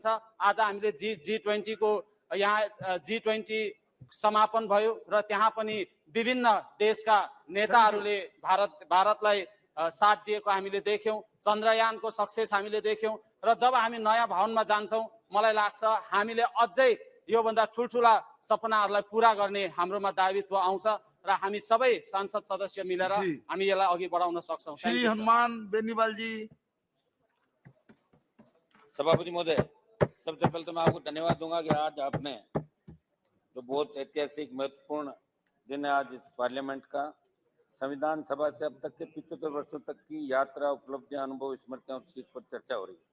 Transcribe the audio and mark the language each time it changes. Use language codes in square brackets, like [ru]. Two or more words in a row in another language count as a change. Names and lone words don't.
[ne] आज हामीले G20 को यहाँ G20 समापन भयो र त्यहाँ पनि विभिन्न देशका नेताहरूले भारतलाई साथ दिएको हामीले देख्यौँ। चन्द्रयानको सक्सेस हामीले देख्यौँ र जब हामी नयाँ भवनमा जान्छौँ मलाई लाग्छ हामीले अझै योभन्दा ठुल्ठुला सपनाहरूलाई पुरा गर्ने हाम्रोमा दायित्व आउँछ र हामी सबै सांसद सदस्य मिलेर जी। हामी यसलाई अघि बढाउन सक्छौँ। श्री [en] Thank you, sir. [hi] हनुमान बेनीवाल जी। सभापति महोदय, सबसे पहले तो मैं आपको धन्यवाद दूंगा कि आज आपने जो बहुत ऐतिहासिक महत्वपूर्ण दिन है आज इस पार्लियामेंट का, संविधान सभा से अब तक के 75 वर्षों तक की यात्रा, उपलब्धियां, अनुभव, स्मृतियां और सीख पर चर्चा हो रही है।